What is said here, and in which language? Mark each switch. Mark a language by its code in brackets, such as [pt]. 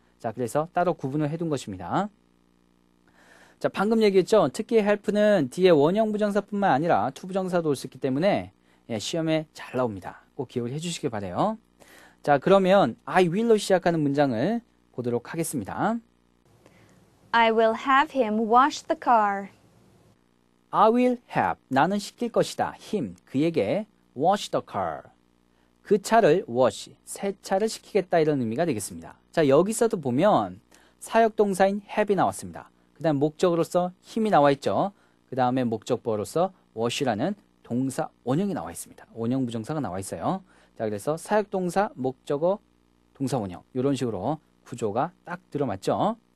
[ko] 자, 그래서 따로 구분을 해둔 것입니다. 자, 방금 얘기했죠. 특히 help는 뒤에 원형 부정사뿐만 아니라 투부정사도 올 수 있기 때문에 시험에 잘 나옵니다. 꼭 기억을 해주시길 바라요. 자, 그러면 I will로 시작하는 문장을 보도록 하겠습니다. [en] I will have him wash the car. I will have, [ko] 나는 시킬 것이다. him, 그에게 [en] wash the car. [ko] 그 차를 wash, 세차를 시키겠다 이런 의미가 되겠습니다. 자, 여기서도 보면 사역동사인 have이 나왔습니다. 그 다음 목적으로서 힘이 나와 있죠. 그 다음에 목적보로서 wash라는 동사 원형이 나와 있습니다. 원형 부정사가 나와 있어요. 자, 그래서 사역동사, 목적어, 동사 원형 이런 식으로 구조가 딱 들어맞죠.